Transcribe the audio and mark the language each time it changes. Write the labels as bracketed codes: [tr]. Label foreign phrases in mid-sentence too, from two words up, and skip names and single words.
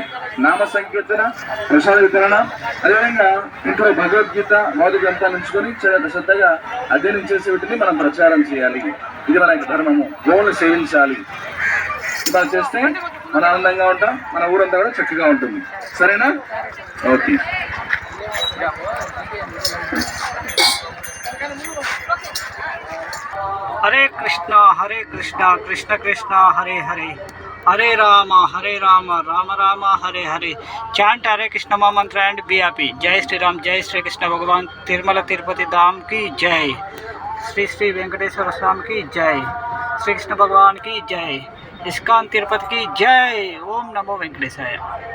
[te] నామ సంకీర్తన, ప్రసాద వితరణ, అదేవిధంగా ఇంట్లో భగవద్గీత మౌలిక గ్రంథాలు ఉంచుకొని శ్రద్ధగా అధ్యయనం చేసే వీటిని మనం ప్రచారం చేయాలి. ఇది మన ధర్మము. గోవులు సేవించాలి. ఇలా చేస్తే మన ఆనందంగా ఉంటాం, మన ఊరంతా కూడా చక్కగా ఉంటుంది. సరేనా? ఓకే. [sa] हरे कृष्णा कृष्ण कृष्ण हरे हरे, हरे राम राम राम हरे हरे. [en] Chant Hare Krishna mantra and be happy. [hi] जय श्री राम, जय श्री कृष्ण भगवान तिरुमला तिरुपति धाम की जय. श्री श्री वेंकटेश्वर स्वामी की जय. श्री कृष्ण भगवान की जय. इस्कॉन तिरुपति की जय. [sa] ओम नमो वेंकटेशाय.